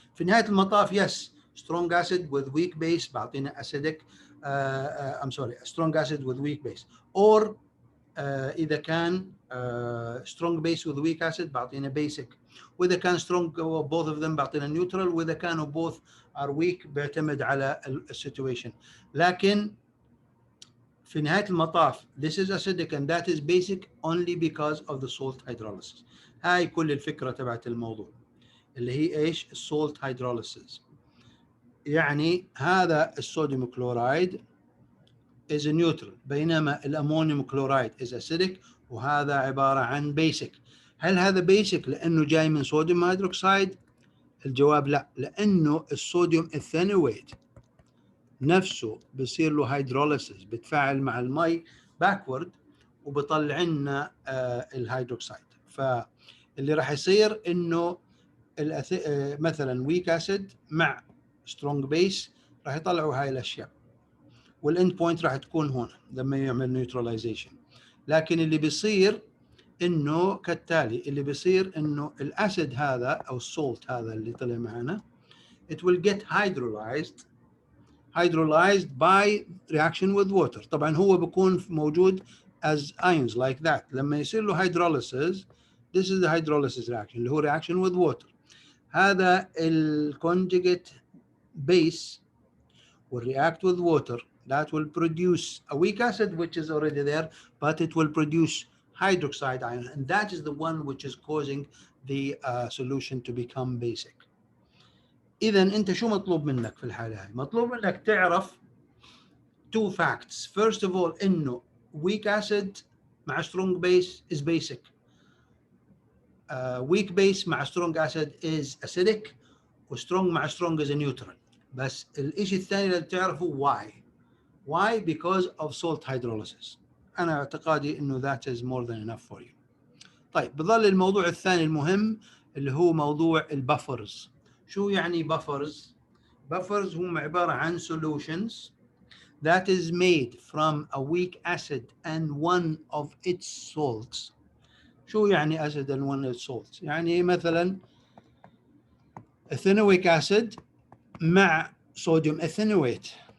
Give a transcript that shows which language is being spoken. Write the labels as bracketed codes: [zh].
[ar] في نهاية المطاف [en] yes strong acid with weak base [ar] بعطينا [en] acidic I'm sorry strong acid with weak base، or إذا كان strong base with weak acid بعطينا basic، وإذا كان strong both of them بعطينا neutral، [ar] وإذا كانوا [en] both are weak [ar] بيعتمد على السيتويشن. لكن في نهاية المطاف [en] this is acidic and that is basic only because of the salt hydrolysis. [ar] هاي كل الفكرة تبعت الموضوع اللي هي ايش؟ [en] salt hydrolysis. [ar] يعني هذا الصوديوم كلورايد [en] is a neutral [ar] بينما الأمونيوم كلورايد [en] is acidic، [ar] وهذا عبارة عن basic. هل هذا basic لأنه جاي من صوديوم هيدروكسيد؟ الجواب لا، لأنه الصوديوم الثانويت نفسه بصير له هيدروليسيس، بتفاعل مع المي باكورد وبطلع لنا الهيدروكسيد. فاللي راح يصير انه مثلا ويك اسيد مع سترونج بيس راح يطلعوا هاي الاشياء، والاند بوينت راح تكون هنا لما يعمل نيوتراليزيشن. لكن اللي بيصير انه كالتالي، اللي بيصير انه الاسيد هذا او السولت هذا اللي طلع معنا [en] it will get hydrolyzed by reaction with water. [ar] طبعا هو بيكون موجود [en] as ions like that. [ar] لما يصير له [en] hydrolysis this is the hydrolysis reaction [ar] اللي هو [en] reaction with water. [ar] هذا ال [en] conjugate base will react with water that will produce a weak acid, which is already there, but it will produce hydroxide ion, and that is the one which is causing the solution to become basic. [ar] إذا أنت شو مطلوب منك في الحالة هاي؟ مطلوب منك تعرف [en] two facts. First of all, [ar] إنه [en] weak acid [ar] مع [en] strong base is basic. Weak base [ar] مع [en] strong acid is acidic, وstrong مع strong is a neutral. [ar] بس الإشي الثاني اللي تعرفه why? [en] Because of salt hydrolysis. [ar] أنا اعتقادي إنه [en] that is more than enough for you. [ar] طيب بظل الموضوع الثاني المهم اللي هو موضوع البفرز. شو يعني [en] buffers؟ buffers [ar] هم عبارة عن [en] solutions that is made from a weak acid and one of its salts. [ar] شو يعني [en] acid and one of its salts؟ [ar] يعني مثلا [en] ethanoic acid [ar] مع صوديوم [en] ethanoate.